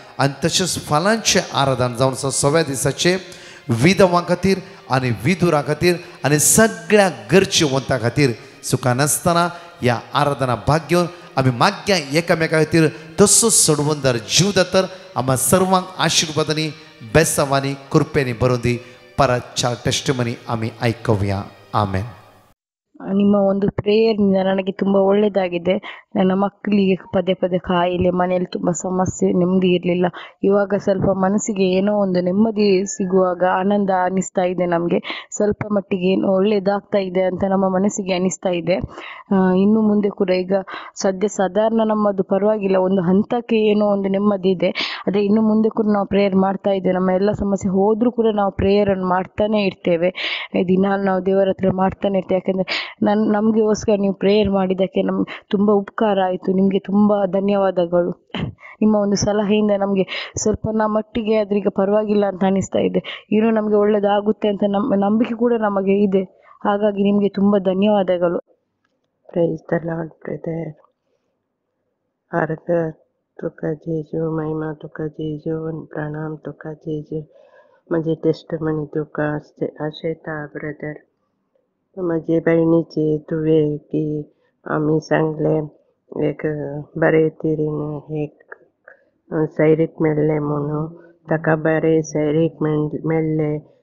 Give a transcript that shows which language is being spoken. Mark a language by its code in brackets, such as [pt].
[gom] आनी तशेंच फालांचे आराधन जावन आसा 6व्या दिसाचे विधवां खातीर आनी विधुरां खातीर आनी सगळ्या गरजेवंतां खातीर सुखान आसतना ह्या आराधना भाग घेवन आमी माग्या एकामेका खातीर तसोच सोडवंदार जीव दातर आम्हा सर्वांक आशिर्वादांनी बेसांवांनी कृपेनी भरून दी. परतच्या टेस्टिमनी आमी आयकूया. [kn] ಆಮೆನ್. ನಿಮ್ಮ ಒಂದು ಪ್ರೇಯರ್ನಿಂದ ನನಗೆ ತುಂಬ ಒಳ್ಳೆಯದಾಗಿದೆ. ನನ್ನ ಮಕ್ಕಳಿಗೆ ಪದೇ ಪದೇ ಕಾಯಿಲೆ, ಮನೆಯಲ್ಲಿ ತುಂಬ ಸಮಸ್ಯೆ, ನೆಮ್ಮದಿ ಇರಲಿಲ್ಲ. ಇವಾಗ ಸ್ವಲ್ಪ ಮನಸ್ಸಿಗೆ ಏನೋ ಒಂದು ನೆಮ್ಮದಿ ಸಿಗುವಾಗ ಆನಂದ ಅನ್ನಿಸ್ತಾ ಇದೆ. ನಮಗೆ ಸ್ವಲ್ಪ ಮಟ್ಟಿಗೆ ಏನೋ ಒಳ್ಳೆಯದಾಗ್ತಾ ಇದೆ ಅಂತ ನಮ್ಮ ಮನಸ್ಸಿಗೆ ಅನ್ನಿಸ್ತಾ ಇದೆ. ಇನ್ನು ಮುಂದೆ ಕೂಡ ಈಗ ಸದ್ಯ ಸಾಧಾರಣ ನಮ್ಮದು ಪರವಾಗಿಲ್ಲ, ಒಂದು ಹಂತಕ್ಕೆ ಏನೋ ಒಂದು ನೆಮ್ಮದಿ ಇದೆ. ಅದೇ ಇನ್ನು ಮುಂದೆ ಕೂಡ ನಾವು ಪ್ರೇಯರ್ ಮಾಡ್ತಾ ಇದ್ದೇವೆ. ನಮ್ಮ ಎಲ್ಲ ಸಮಸ್ಯೆ ಹೋದರೂ ಕೂಡ ನಾವು ಪ್ರೇಯರನ್ನು ಮಾಡ್ತಾನೆ ಇರ್ತೇವೆ. ದಿನ ನಾವು ದೇವರ ಹತ್ರ ಮಾಡ್ತಾನೆ ಇರ್ತೇವೆ. ಯಾಕೆಂದರೆ ನಮಗೋಸ್ಕರ ನೀವು ಪ್ರೇಯರ್ ಮಾಡಿದ್ದಕ್ಕೆ ನಮ್ಗೆ ತುಂಬ ಉಪಕಾರ ಆಯಿತು. ನಿಮಗೆ ತುಂಬ ಧನ್ಯವಾದಗಳು. ನಿಮ್ಮ ಒಂದು ಸಲಹೆಯಿಂದ ನಮಗೆ ಸ್ವಲ್ಪ ಮಟ್ಟಿಗೆ ಅದ್ರೀಗ ಪರವಾಗಿಲ್ಲ ಅಂತ ಅನಿಸ್ತಾ ಇದೆ. ಇನ್ನೂ ನಮಗೆ ಒಳ್ಳೆಯದಾಗುತ್ತೆ ಅಂತ ನಂಬಿಕೆ ಕೂಡ ನಮಗೆ ಇದೆ. ಹಾಗಾಗಿ ನಿಮಗೆ ತುಂಬ ಧನ್ಯವಾದಗಳು. [en] Praise the Lord, brother. Arthur, [gom] तुका जेजू महिमा तुका जेजू प्रणाम तुका जेजू. माझे टेस्टमनी तुका आशेता ब्रदर. माझे बहिणीचे तुवे की आम्ही सांगले एक बरे तरेन एक सैरीक मेळ्ळे म्हणून ताका बरे सैरीक मेळ्ळे.